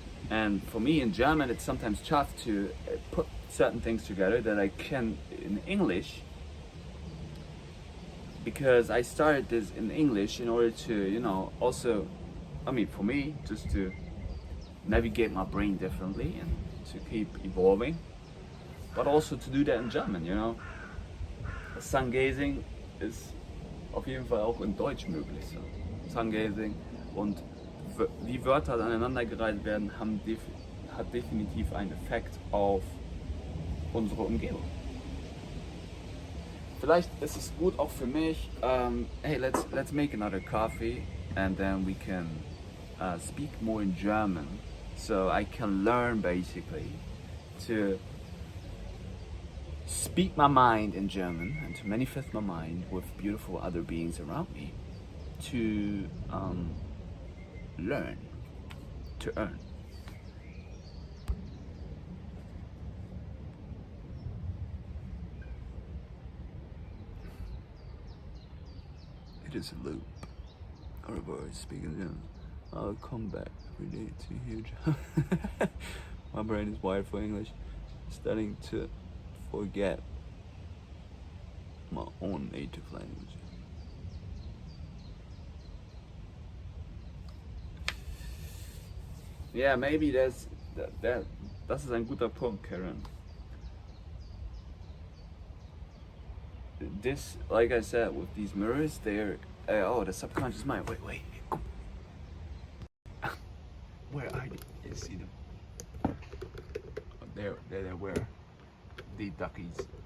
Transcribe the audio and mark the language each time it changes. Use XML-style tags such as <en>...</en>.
<en>And for me in German, it's sometimes tough to put certain things together that I can in English, because I started this in English in order to, also, for me, just to navigate my brain differently and to keep evolving, but also to do that in German,</en> <de>Sun-Gazing ist auf jeden Fall auch in Deutsch möglich.</de> <en>So.</en> <de>Sun-Gazing und wie Wörter aneinandergereiht werden, hat definitiv einen Effekt auf unsere Umgebung. Vielleicht ist es gut auch für mich.</de> <en>Hey, let's make another coffee, and then we can speak more in German, so I can learn basically to speak my mind in German and to manifest my mind with beautiful other beings around me, to learn, to earn. It is a loop. Our voice speaking German. I'll come back every day to hear German. My brain is wired for English. Starting to forget my own native language. Yeah, maybe</en> <de>das ist ein guter Punkt, Karen.</de> <en>This, like I said, with these mirrors, they're oh, the subconscious mind. Wait. Where are they? You see them? Oh, they're where? The duckies.</en>